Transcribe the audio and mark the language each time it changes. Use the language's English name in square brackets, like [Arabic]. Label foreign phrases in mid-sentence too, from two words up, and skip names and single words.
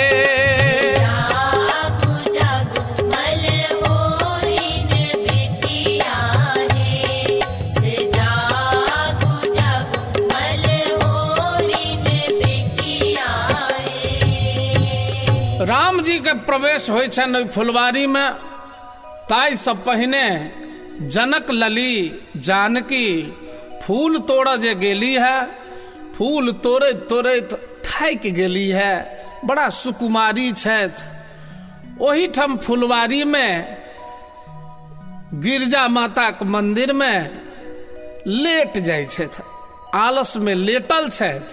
[Bhojpuri] जागू जागू मलहोरी ने बेटिया है, से जागू जागू मलहोरी ने बेटिया है। [Maithili] राम जी के प्रवेश होइ छनि ओहि फुलवारी में, ताई सब पहिने जनक लली जानकी फूल तोड़ जे गेली है, फूल तोड़ैत तोड़ैत थाकि गेली है, बड़ा सुकुमारी छथि। ओही ठाम फुलवारी में गिरजा माता के मंदिर में लेट जाइ छथि, आलस में लेटल छथि।